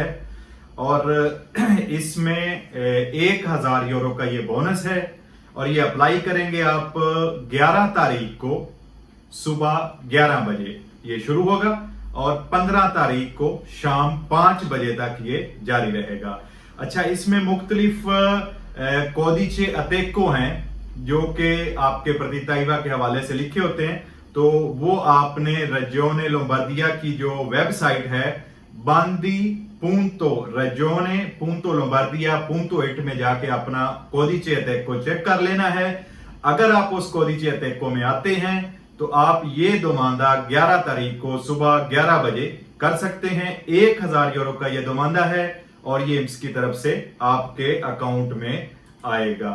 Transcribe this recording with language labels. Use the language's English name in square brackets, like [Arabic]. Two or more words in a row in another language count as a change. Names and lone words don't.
[Hindi] और इसमें 1000 यूरो का ये बोनस है और ये अप्लाई करेंगे आप 11 तारीख को सुबह 11 बजे ये शुरू होगा और 15 तारीख को शाम 5 बजे तक ये जारी रहेगा। अच्छा, इसमें मुख्तलिफ [Italian] codice ATECO [Hindi] हैं जो कि आपके [Italian] partita IVA [Hindi] के हवाले से लिखे होते हैं, तो वो आपने रजोने लोम्बार्दिया की जो वेबसाइट है बांदी [Italian] punto regione punto lombardia punto it [Hindi] में जाके अपना [Italian] codice ATECO [Hindi] चेक कर लेना है। अगर आप उस [Italian] codice ATECO [Hindi] में आते हैं तो आप ये दोमांदा 11 तारीख को सुबह 11 बजे कर सकते हैं। 1000 यूरो का ये दोमांदा है और ये इसकी तरफ से आपके अकाउंट में आएगा।